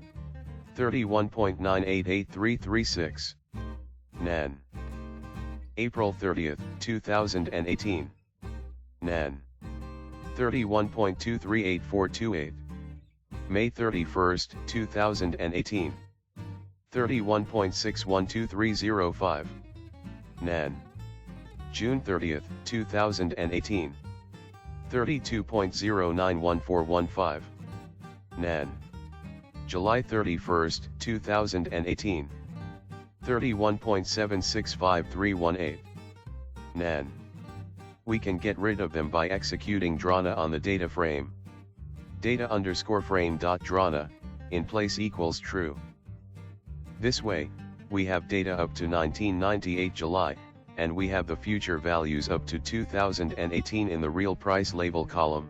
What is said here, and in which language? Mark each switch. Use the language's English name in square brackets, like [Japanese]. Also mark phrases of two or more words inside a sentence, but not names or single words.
[English] 31.988336. NaN. April 30th, 2018. NaN. 31.238428. May 31st, 2018. 31.612305. NaN. June 30, 2018. 32.091415. NaN. July 31, 2018. 31.765318. NaN. We can get rid of them by executing drana on the data frame. Data_frame.drana, in place equals true. This way, we have data up to 1998 July, and we have the future values up to 2018 in the real price label column.